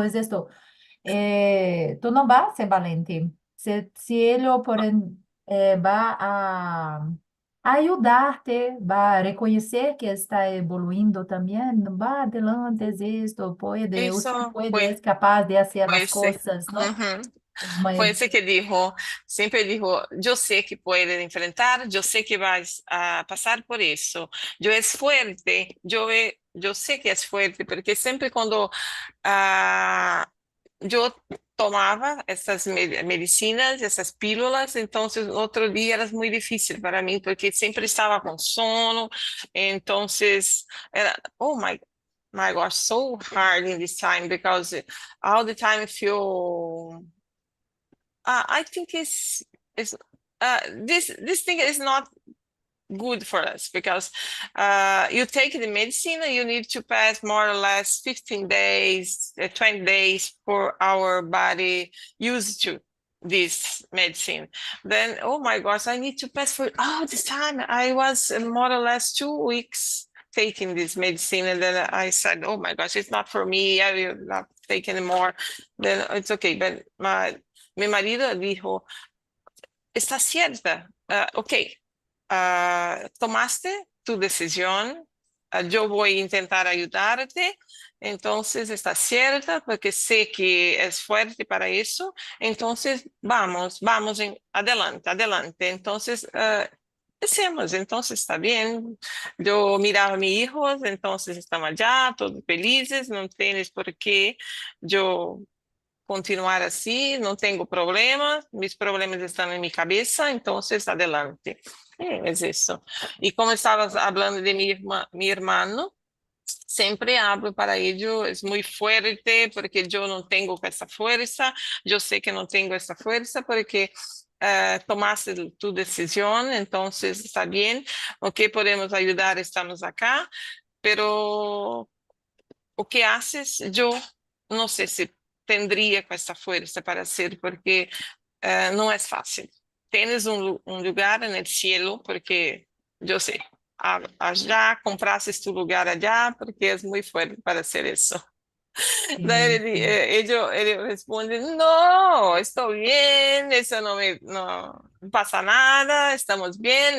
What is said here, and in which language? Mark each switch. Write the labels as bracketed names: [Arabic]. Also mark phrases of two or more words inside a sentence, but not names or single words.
[Spanish] Es esto. Tú no vas a ser valiente. Si él va a ayudarte, va a reconocer que está evoluindo también, va adelante, es esto, puede, usted [Portuguese] Isso [Spanish] puede, [Portuguese] foi, [Spanish] es capaz de hacer [Portuguese] foi [Spanish] las [Portuguese] esse. [Spanish] cosas, ¿no? [Portuguese] Uhum. Foi [Spanish] Muy- [Portuguese] esse que dijo, sempre dijo, eu sei que pode enfrentar, eu sei que vais a passar por isso. Eu é forte, eu sei que é forte, porque sempre quando eu tomava essas medicinas, essas pílulas, então outro dia era muito difícil para mim, porque sempre estava com sono, então era, [English] oh my gosh, so hard in this time because all the time I feel I think is this thing is not good for us because you take the medicine, you need to pass more or less 15 days, 20 days for our body used to this medicine. Then, oh my gosh, I need to pass for all this time. I was more or less 2 weeks taking this medicine, and then I said, oh my gosh, it's not for me. I will not take anymore. Then it's okay. [Spanish] But mi marido dijo, está cierta. Ok, tomaste tu decisión, yo voy a intentar ayudarte, entonces estás cierta porque sé que es fuerte para eso, entonces vamos adelante, adelante. Entonces, decimos, entonces está bien. Yo miraba a mis hijos, entonces estaban allá, todos felices, no tienes por qué yo continuar assim, [Portuguese] não tenho problemas, meus problemas estão em minha cabeça, então [Spanish] adelante. [Portuguese] É isso. E como estavas falando de [Spanish] mi hermano, [Portuguese] sempre hablo para ele, é muito forte, porque eu não tenho essa força, eu sei que não tenho essa força, porque [Spanish] tomaste tu [Portuguese] decisão, então está bem, o que podemos ajudar, [Spanish] estamos acá, pero o que haces, [Portuguese] eu não sei se tendría com essa força para ser, porque não é fácil. [Spanish] Tienes un lugar en el cielo, porque yo sé, allá compraste tu lugar allá, porque es muy fuerte para hacer eso. [Portuguese] Daí [Spanish] Sí, sí. [Portuguese] ele responde, [Spanish] no, estoy bien, eso no pasa nada, estamos bien.